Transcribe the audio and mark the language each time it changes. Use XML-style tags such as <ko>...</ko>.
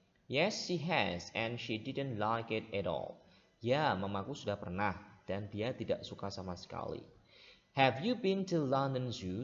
<en>Yes, she has, and she didn't like it at all.</en> <id>Ya, mamaku sudah pernah, dan dia tidak suka sama sekali.</id> <en>Have you been to London Zoo?</en>